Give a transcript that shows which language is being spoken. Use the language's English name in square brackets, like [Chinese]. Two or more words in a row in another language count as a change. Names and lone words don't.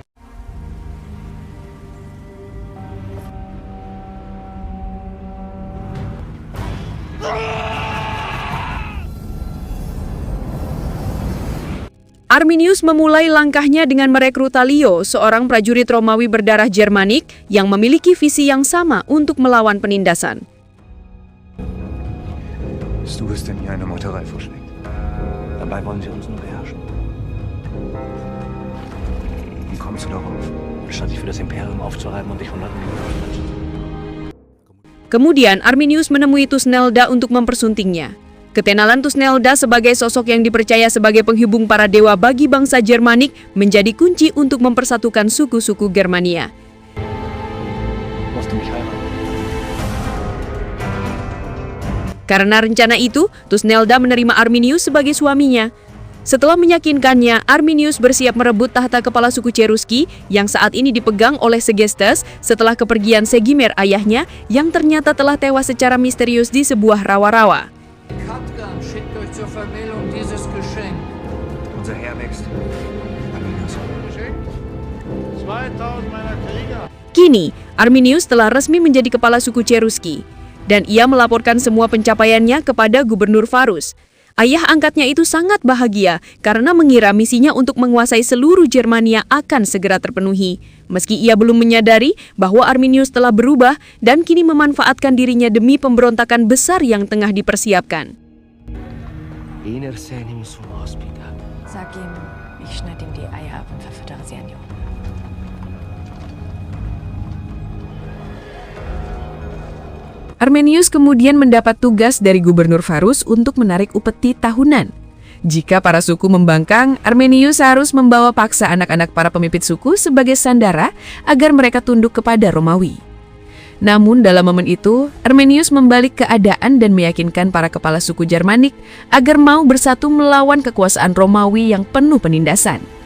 [Indonesian] Arminius memulai langkahnya dengan merekrut Talio, seorang prajurit Romawi berdarah Jermanik yang memiliki visi yang sama untuk melawan penindasan. [German] Du bist denn hier eine Meuterei vorschlägt. Dabei wollen sie uns nur beherrschen. Wie kommst du darauf? Statt dich für das Imperium aufzureiben und dich von Leuten auszupeitschen. [Indonesian] Kemudian Arminius menemui Tusnelda untuk mempersuntingnya. Ketenalan Tusnelda sebagai sosok yang dipercaya sebagai penghubung para dewa bagi bangsa Jermanik menjadi kunci untuk mempersatukan suku-suku Germania. Karena rencana itu, Tusnelda menerima Arminius sebagai suaminya. Setelah meyakinkannya, Arminius bersiap merebut tahta kepala suku Cheruski yang saat ini dipegang oleh Segestes setelah kepergian Segimer ayahnya yang ternyata telah tewas secara misterius di sebuah rawa-rawa. [German] Katgan schickt euch zur Vermählung dieses Geschenk. Unser Heer wächst. Arminius. Geschenk? 2000 meiner Krieger. [Indonesian] Kini, Arminius telah resmi menjadi kepala suku Cheruski, dan ia melaporkan semua pencapaiannya kepada Gubernur Varus. Ayah angkatnya itu sangat bahagia karena mengira misinya untuk menguasai seluruh Germania akan segera terpenuhi. Meski ia belum menyadari bahwa Arminius telah berubah dan kini memanfaatkan dirinya demi pemberontakan besar yang tengah dipersiapkan. [German] Sag ihm, ich schneide ihm die Eier ab und verfüttere sie an die Hunde. [Indonesian] Arminius kemudian mendapat tugas dari Gubernur Varus untuk menarik upeti tahunan. Jika para suku membangkang, Arminius harus membawa paksa anak-anak para pemimpin suku sebagai sandara agar mereka tunduk kepada Romawi. Namun dalam momen itu, Arminius membalik keadaan dan meyakinkan para kepala suku Jermanik agar mau bersatu melawan kekuasaan Romawi yang penuh penindasan.